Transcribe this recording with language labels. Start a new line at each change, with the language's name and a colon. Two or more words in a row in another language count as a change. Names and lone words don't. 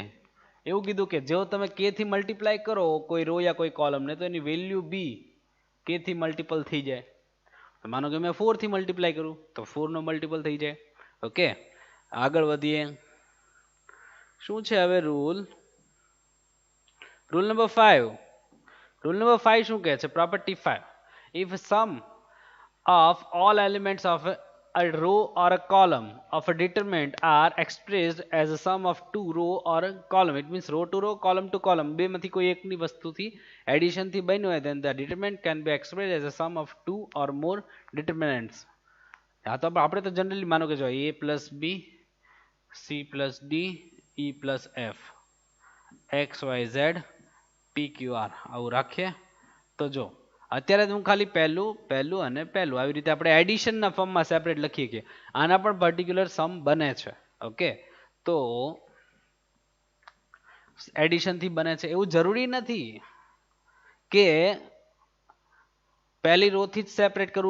Gujarati: એવું કીધું કે જો તમે કે થી મલ્ટીપ્લાય કરો કોઈ રો યા કોઈ કોલમને, તો એની વેલ્યુ બી કે થી મલ્ટીપલ થઈ જાય. માનો કે મેં 4 થી મલ્ટીપ્લાય કરું તો 4 નો મલ્ટીપલ થઈ જાય. ઓકે, આગળ વધીએ. શું છે હવે રૂલ?
English: rule number
Gujarati: 5.
English: rule number
Gujarati: 5 શું કહે છે? પ્રોપર્ટી 5.
English: if sum of all elements of a row or a column of a determinant are expressed as a sum of two row or a column, it means row to row, column to column,
Gujarati: બે માંથી કોઈ એકની વસ્તુથી એડિશન થી બન્યું હોય,
English: then the determinant can be expressed as a sum of two or more determinants.
Gujarati: હા, તો આપણે તો જનરલી માનો કે જો
English: a plus b c plus d e plus f x y z p q r
Gujarati: આવું રાખીએ. તો જો અત્યારે હું ખાલી પહેલું અને પહેલું આવી રીતે આપણે એડિશનના ફોર્મમાં સેપરેટ લખીએ કે આના પણ
English: particular sum
Gujarati: બને છે. ઓકે, તો એડિશનથી બને છે એવું જરૂરી નથી કે પહેલી રો થી જ સેપરેટ કરવું.